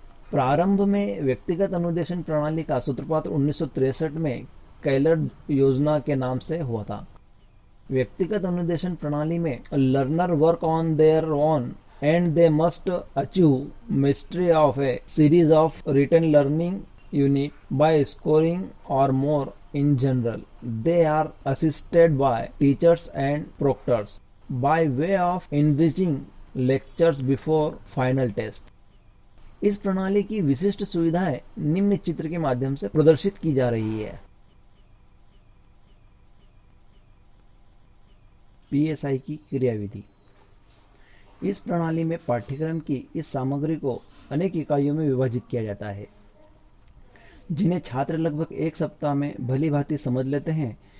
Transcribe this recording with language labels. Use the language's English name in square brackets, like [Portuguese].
[Hindi] प्रारंभ में व्यक्तिगत अनुदेशन प्रणाली का सूत्रपात 1963 में कैलर योजना के नाम से हुआ था। व्यक्तिगत अनुदेशन प्रणाली में [English] Learner work on their own and they must achieve mastery of a series of written learning unit by scoring or more. In general, they are assisted by teachers and proctors by way of enriching lectures before final test. [Hindi] इस प्रणाली की विशिष्ट सुविधाएं निम्न चित्र के माध्यम से प्रदर्शित की जा रही है। पीएसआई की क्रियाविधि। इस प्रणाली में पाठ्यक्रम की इस सामग्री को अनेक इकाइयों में विभाजित किया जाता है, जिन्हें छात्र लगभग एक सप्ताह में भली भांति समझ लेते हैं।